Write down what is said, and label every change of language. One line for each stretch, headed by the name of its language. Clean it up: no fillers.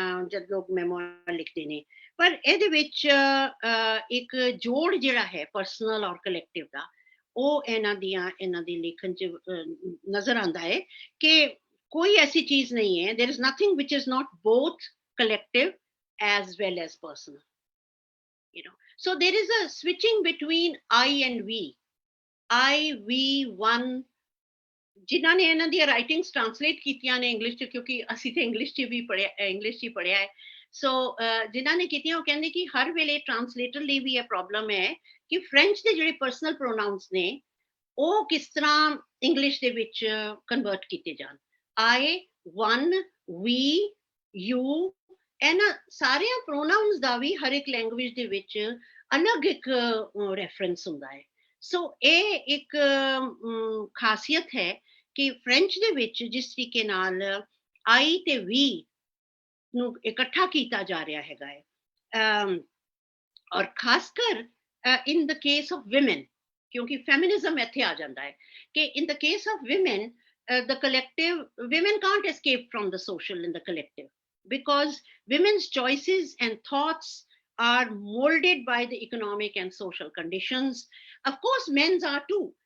Punjabi: ਜਦ ਲੋਕ ਮੈਮੋਇਰ ਲਿਖਦੇ ਨੇ, ਪਰ ਇਹਦੇ ਵਿੱਚ ਇੱਕ ਜੋੜ ਜਿਹੜਾ ਹੈ ਪਰਸਨਲ ਔਰ ਕਲੈਕਟਿਵ ਦਾ, ਉਹ ਇਹਨਾਂ ਦੀ ਲੇਖਨ ਚ ਨਜ਼ਰ ਆਉਂਦਾ ਹੈ ਕਿ ਕੋਈ ਐਸੀ ਚੀਜ਼ ਨਹੀਂ ਹੈ,
English: there is nothing which is not both collective as well as personal, you know। so there is a switching between I and we, I, we, one।
Punjabi: ਜਿਨ੍ਹਾਂ ਨੇ ਇਹਨਾਂ ਦੀਆਂ ਰਾਈਟਿੰਗਸ ਟ੍ਰਾਂਸਲੇਟ ਕੀਤੀਆਂ ਨੇ ਇੰਗਲਿਸ਼ ਚ, ਕਿਉਂਕਿ ਅਸੀਂ ਤੇ ਇੰਗਲਿਸ਼ ਚ ਵੀ ਪੜ੍ਹਿਆ ਹੈ, ਸੋ ਜਿਨ੍ਹਾਂ ਨੇ ਕੀਤੀਆਂ ਉਹ ਕਹਿੰਦੇ ਕਿ ਹਰ ਵੇਲੇ ਟ੍ਰਾਂਸਲੇਟਰ ਲਈ ਵੀ ਇਹ ਪ੍ਰੋਬਲਮ ਹੈ ਕਿ ਫ੍ਰੈਂਚ ਦੇ ਜਿਹੜੇ ਪਰਸਨਲ ਪ੍ਰੋਨਾਊਨਸ ਨੇ ਉਹ ਕਿਸ ਤਰ੍ਹਾਂ ਇੰਗਲਿਸ਼ ਦੇ ਵਿੱਚ ਕਨਵਰਟ ਕੀਤੇ ਜਾਣ। I, one, we, you, ਇਹਨਾਂ ਸਾਰਿਆਂ ਪ੍ਰੋਨਾਊਨਸ ਦਾ ਵੀ ਹਰ ਇੱਕ ਲੈਂਗੁਏਜ ਦੇ ਵਿੱਚ ਅਲੱਗ ਇੱਕ ਰੈਫਰੈਂਸ ਹੁੰਦਾ ਹੈ। ਸੋ ਇਹ ਇੱਕ ਖਾਸੀਅਤ ਹੈ ਕਿ ਫ੍ਰੈਂਚ ਦੇ ਵਿੱਚ ਜਿਸ ਤਰੀਕੇ ਨਾਲ I ਤੇ we ਨੂੰ ਇਕੱਠਾ ਕੀਤਾ ਜਾ ਰਿਹਾ ਹੈਗਾ ਹੈ, ਔਰ ਖਾਸ ਕਰ
English: in the case of women,
Punjabi: ਕਿਉਂਕਿ ਫੈਮਿਨਿਜ਼ਮ ਇੱਥੇ ਆ ਜਾਂਦਾ ਹੈ ਕਿ
English: in the case of women, the collective, women can't escape from the social in the collective, because women's choices and thoughts are molded by the economic and social conditions. Of course, men's are too,